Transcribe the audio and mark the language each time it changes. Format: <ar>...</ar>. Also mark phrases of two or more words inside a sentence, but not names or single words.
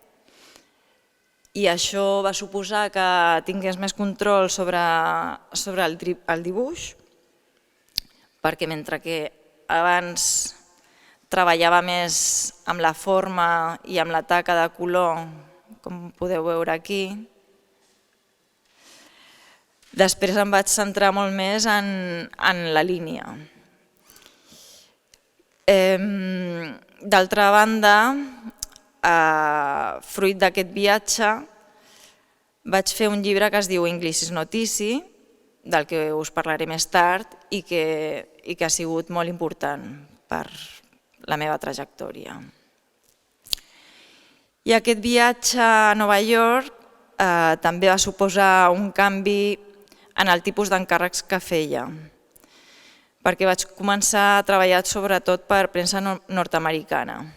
<ca>i això va suposar que tingués més control sobre el dibuix, perquè mentre que abans treballava més amb la forma i amb la taca de color, com podeu veure aquí, després em vaig centrar molt més en la línia. D'altra banda, fruit d'aquest viatge, vaig fer un llibre que es diu English is not easy, del que us parlaré més tard i que ha sigut molt important per la meva trajectòria. I aquest viatge a Nova York també va suposar un canvi en el tipus d'encàrrecs que feia, perquè vaig començar a treballar sobretot per premsa nord-americana.</ca>